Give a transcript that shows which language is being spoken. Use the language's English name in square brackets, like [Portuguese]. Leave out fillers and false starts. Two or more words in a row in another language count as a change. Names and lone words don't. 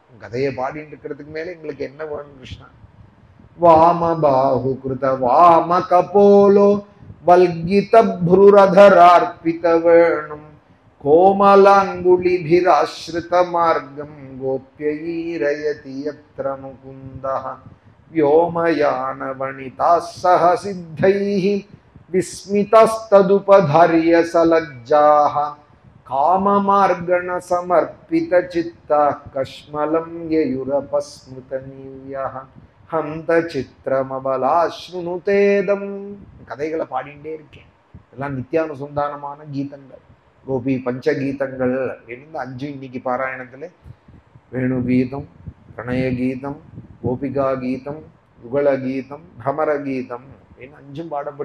[Tamil] கதையை பாடிட்டு இருக்கிறதுக்கு மேல எங்களுக்கு என்ன வேணும் கிருஷ்ணா? [Sanskrit] वाम बाहु कृत वाम कपोलो वल्गित भ्रूरधरार्पित वेणुम् कोमलाङ्गुलिभिराश्रित मार्गम् गोप्यैरयति यत्र मुकुन्दः व्योमयान वनिता सह सिद्धैः विस्मितस्तदुपधार्य सलज्जाः काममार्गण समर्पित चित्ताः कश्मलं ययुरपस्मृतनीव्यः हन्त चित्रमबलाश्रुनुतेदं. [Tamil] கதைகளை பாடிண்டே இருக்கேன். எல்லாம் நித்தியானுசந்தானமான கீதங்கள், கோபி பஞ்சகீதங்கள் அப்படின்னு 5 இன்னைக்கு பாராயணத்துல வேணு கீதம், பிரணய கீதம், கோபிகா கீதம், யுகல கீதம், பிரமர கீதம் அப்படின்னு 5 பாடப்பட்டு.